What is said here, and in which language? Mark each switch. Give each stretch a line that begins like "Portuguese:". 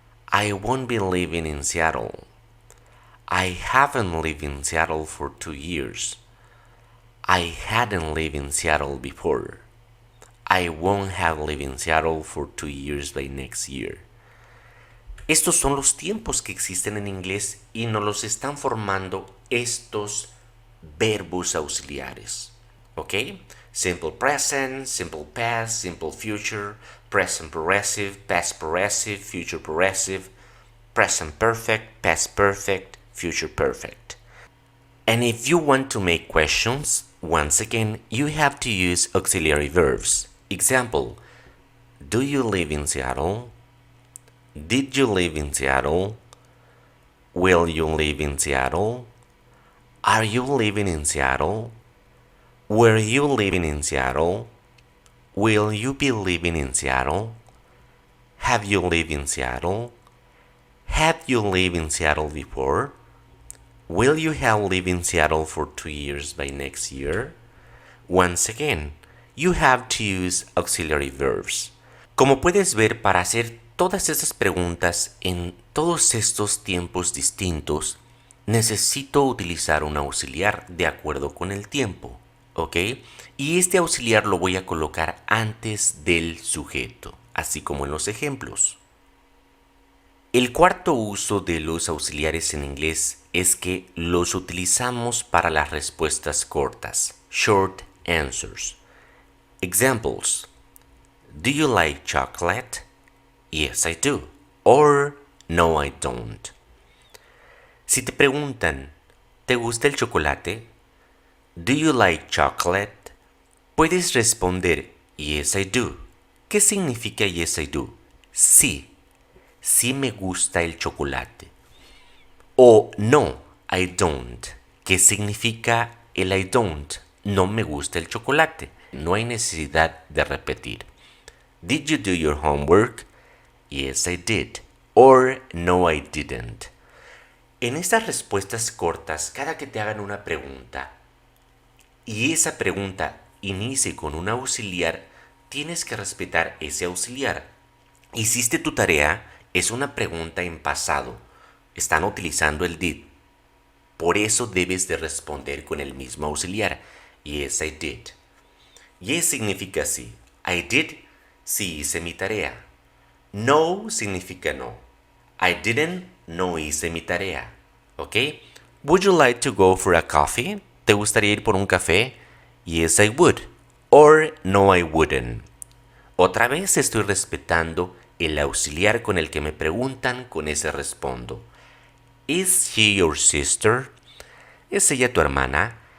English: I won't be living in Seattle. I haven't lived in Seattle for 2 years. I hadn't lived in Seattle before. I won't have lived in Seattle for 2 years by next year.
Spanish: Estos son los tiempos que existen en inglés y nos los están formando estos verbos auxiliares. ¿Ok?
English: Simple present, simple past, simple future, present progressive, past progressive, future progressive, present perfect, past perfect, future perfect. And if you want to make questions, once again, you have to use auxiliary verbs. Example, do you live in Seattle? Did you live in Seattle? Will you live in Seattle? Are you living in Seattle? Were you living in Seattle? Will you be living in Seattle? Have you lived in Seattle? Have you lived in Seattle before? Will you have lived in Seattle for 2 years by next year? Once again, you have to use auxiliary verbs.
Spanish: Como puedes ver, para hacer todas estas preguntas en todos estos tiempos distintos, necesito utilizar un auxiliar de acuerdo con el tiempo, ¿ok? Y este auxiliar lo voy a colocar antes del sujeto, así como en los ejemplos. El cuarto uso de los auxiliares en inglés es que los utilizamos para las respuestas cortas,
English: short answers. Examples. Do you like chocolate? Yes, I do. Or no, I don't.
Spanish: Si te preguntan, ¿te gusta el chocolate?
English: Do you like chocolate?
Spanish: Puedes responder,
English: Yes, I do.
Spanish: ¿Qué significa
English: yes, I do?
Spanish: Sí, sí me gusta el chocolate. O no,
English: I don't.
Spanish: ¿Qué significa el I don't? No me gusta el chocolate. No hay necesidad de repetir.
English: Did you do your homework? Yes, I did. Or no, I didn't.
Spanish: En estas respuestas cortas, cada que te hagan una pregunta y esa pregunta inicie con un auxiliar, tienes que respetar ese auxiliar. ¿Hiciste tu tarea? Es una pregunta en pasado. Están utilizando el did. Por eso debes de responder con el mismo auxiliar.
English: Yes, I did.
Spanish: Yes significa sí.
English: I did,
Spanish: sí hice mi tarea. No significa no.
English: I didn't,
Spanish: no hice mi tarea. ¿Ok?
English: Would you like to go for a coffee?
Spanish: ¿Te gustaría ir por un café?
English: Yes, I would. Or no, I wouldn't.
Spanish: Otra vez estoy respetando el auxiliar con el que me preguntan, con ese respondo.
English: Is she your sister?
Spanish: ¿Es ella tu hermana?